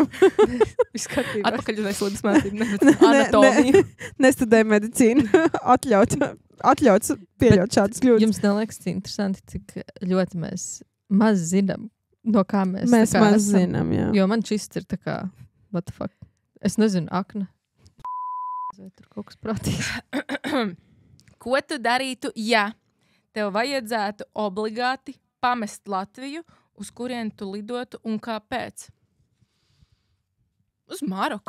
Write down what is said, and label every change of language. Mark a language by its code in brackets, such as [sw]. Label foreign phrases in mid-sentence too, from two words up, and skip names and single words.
[lv] Atpakaļ uz veselības mācību, nevis anatomiju. Nestudēju medicīnu. Atļauts pieļaut šādas kļūdas. Jums neliekas interesanti, cik ļoti mēs maz zinām, no kā mēs Mēs tā kā maz esam. zinām, jā. Jo man šis ir tā kā, [en] what the fuck. [lv] Es nezinu, akna. Vai tur kaut kas prātīgs. Ko tu darītu, ja tev vajadzētu obligāti pamest Latviju, uz kurien tu lidotu un kāpēc? Uz Maroku.